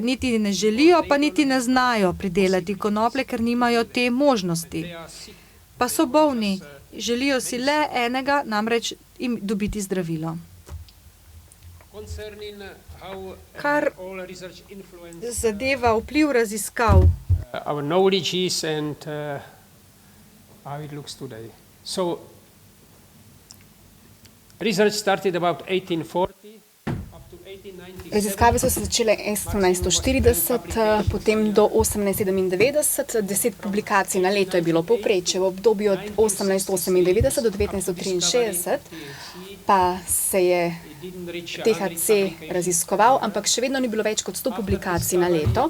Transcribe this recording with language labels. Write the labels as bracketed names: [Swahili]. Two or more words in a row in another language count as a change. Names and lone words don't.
[Slovenian] Niti ne želijo, pa niti ne znajo pridelati konoplje, ker nimajo te možnosti. Pa so bolni. Želijo si le enega, namreč jim dobiti zdravilo. Kar zadeva vpliv raziskav. [English] Our knowledge and how it looks today. So research started about 1840. [Slovenian] Raziskave so se začele 1840, potem do 1897, 10 publikacij na leto je bilo povprečje. V obdobju od 1898 do 1963 pa se je THC raziskoval, ampak še vedno ni bilo več kot 100 publikacij na leto.